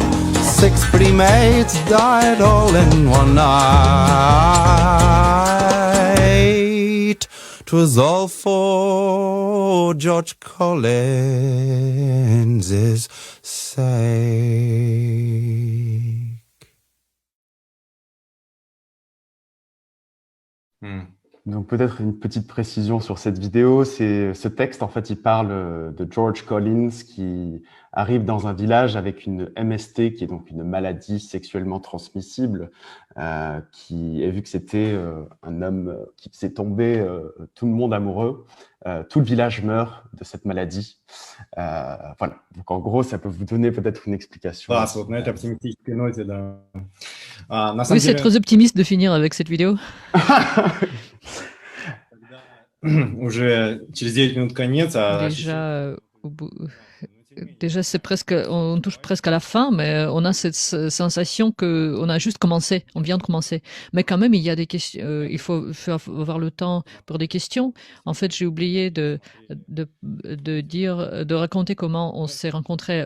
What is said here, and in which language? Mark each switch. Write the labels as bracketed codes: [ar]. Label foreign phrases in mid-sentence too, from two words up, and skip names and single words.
[en] 6 pretty maids died all in one night. 'Twas all for George Collins's sake. [fr] Donc peut-être une petite précision sur cette vidéo, c'est ce texte en fait il parle de George Collins qui arrive dans un village avec une MST qui est donc une maladie sexuellement transmissible qui, et vu que c'était un homme qui s'est tombé tout le monde amoureux, tout le village meurt de cette maladie. Voilà, donc en gros ça peut vous donner peut-être une explication. [ru] Класс, вот на этой оптимистической ноте, да. На самом [fr] Oui, c'est [ru] деле, [fr] très optimiste de finir avec cette vidéo. [ru] уже через 9 минут конец, а [fr] Déjà, déjà c'est presque, on touche presque à la fin, mais on a cette sensation que on a juste commencé, on vient de commencer. Mais quand même, il y a des questions, il faut avoir le temps pour des questions. En fait, j'ai oublié de dire, de raconter comment on s'est rencontrés.